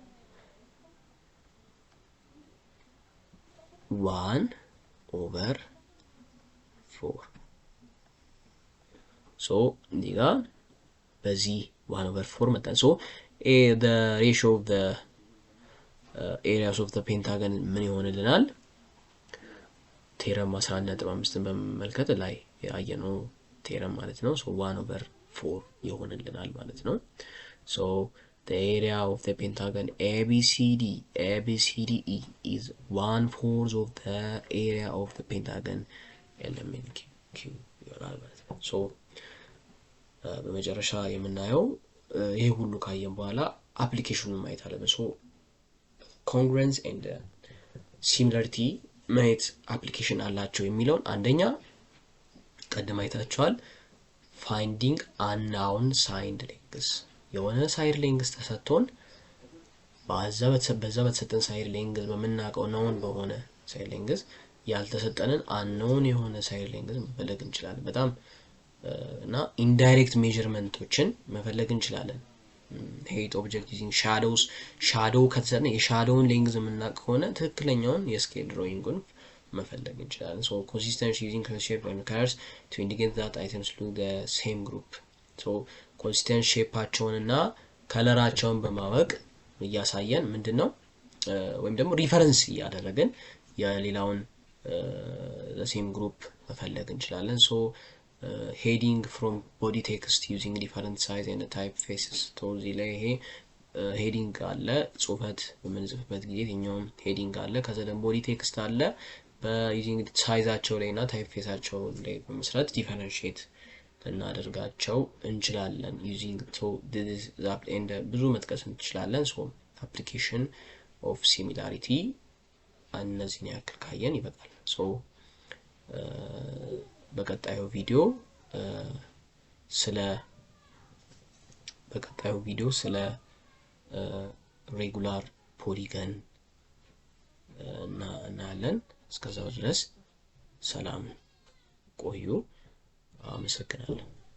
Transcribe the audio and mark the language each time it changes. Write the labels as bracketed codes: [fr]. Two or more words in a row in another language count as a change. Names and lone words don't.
[am] 1/4 ሶ ዲጋ በዚህ 1/4 መጣን ሶ [en] the ratio of the areas of [am] the pentagon ምን ይሆንልናል ቴረም 11.5 በመመልከት ላይ ያየነው ቴረም ማለት ነው so 1/4 ይሆንልናል ማለት ነው [en] so the area of the pentagon ABCDE is 1/4 of the area of the pentagon LMNQ [am] ይሆናል ማለት ነው so በመጨረሻ የምናየው ይሄ ሁሉ ካየን በኋላ አፕሊኬሽኑን ማየት አለብን [en] so congruence and similarity [am] ማየት አፕሊኬሽን አላቸው የሚለውን አንደኛ ቀደም አይታችኋል [en] finding unknown side lengths [am] የሆነ [en] side length [am] ተሰጥቶን በዛ በተሰጠን [en] side length [am] በመናቀው known በሆነ [en] side length [am] ያልተሰጠንን unknown የሆነ ሳይድ ሌንግዝ መፈለግ እንችላለን በጣም እና ኢንዳይሬክት ሜዠርመንቶችን መፈለግ እንችላለን [en] height object using shadow [am] ከተሰጠን የሻዶውን ሌንግዝ የምናውቅ ከሆነ ትክክለኛውን የስኬል ድሮይንጉን መፈለግ እንችላለን [en] so consistency using color shape and colors to indicate that items look the same group so consistent [am] shapeአቸውንና ከለራቸውን በማወቅ ያሳየን ምንድነው ወይም ደግሞ ሪፈረንስ ያደረገን የሌላውን [en] the same group መፈለግ እንችላለን so heading from body text using different size and typefaces so እዚህ ላይ ይሄ [am] heading አለ ጽሁፈት በመንጽፍበት ጊዜ የኛውም heading አለ ከዛ ደግሞ [en] body text [am] አለ በዩዚንግ ሳይዛቸው ላይና ታይፕፌሳቸው ላይ በመስራት ዲፈረንሺየት እናደርጋቸው እንችላለን [en] using so this is that and [am] ብዙ መጥቀስ እንችላለን so application of similarity እነዚህን ያክል ካየን ይበቃል so በቀጣዩ ቪዲዮ ስለ [en] regular polygon [am] እናያለን እስከዛው ድረስ ሰላም ቆዩ አመሰግናለሁ